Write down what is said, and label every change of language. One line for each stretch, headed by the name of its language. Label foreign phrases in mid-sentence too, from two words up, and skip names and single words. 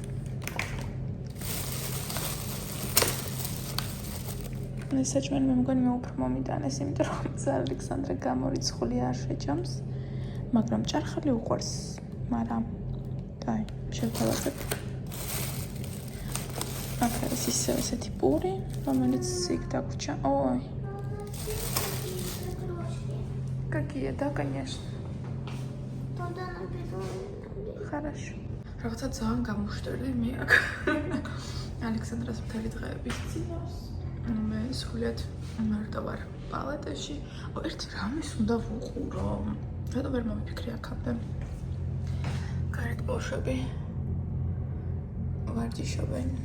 Georgian: ეს საჭმელი მე მგონი მე უფრო მომიტანეს, იმიტომ რომ ალექსანდრა გამორიცხულია არ შეჭამს, მაგრამ ჭარხალი უყვარს, მაგრამ დაი, შევთავაზებ. ეს ისევ ესეთი პური, რომელიც იქ დაგვრჩა.
Russian: ой. Какие, да, конечно. Тогда написано. Хорошо.
Georgian: Რაღაცა ძალიან გამუშტერდი მე აქ. ალექსანდრას მთელი დღეების წინავს. მე სულად მარტო ვარ პალატაში. ერთი რამის უნდა ვუყურო. რატო ვერ მომიფიქრე აქამდე? გარეთ ბავშვები ვარჯიშობენ.